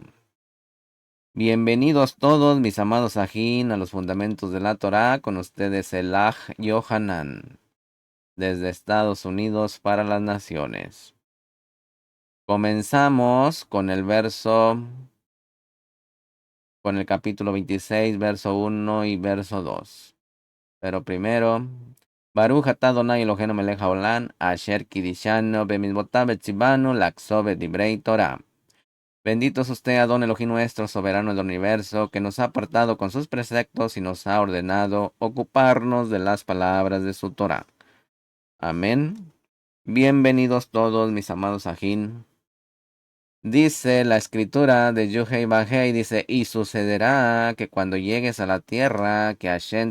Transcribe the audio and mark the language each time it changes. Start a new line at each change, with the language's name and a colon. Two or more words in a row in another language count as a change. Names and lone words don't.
Spanish: Bienvenidos todos, mis amados ajín, a los fundamentos de la Torá, con ustedes el Aj Yohanan, desde Estados Unidos para las naciones. Comenzamos con el capítulo 26, verso 1 y verso 2. Pero primero,
Hebrew: ברוך אתה אדוני אלוהינו מלך העולם, אשר קדשנו במצוותיו וצוונו לעסוק בדברי תורה.
Spanish: Bendito es usted, Adón Elohim nuestro, soberano del universo, que nos ha apartado con sus preceptos y nos ha ordenado ocuparnos de las palabras de su Torah. Amén. Bienvenidos todos, mis amados ajín. Dice la escritura de Yuhei Bajei, dice, y sucederá que cuando llegues a la tierra que Hashem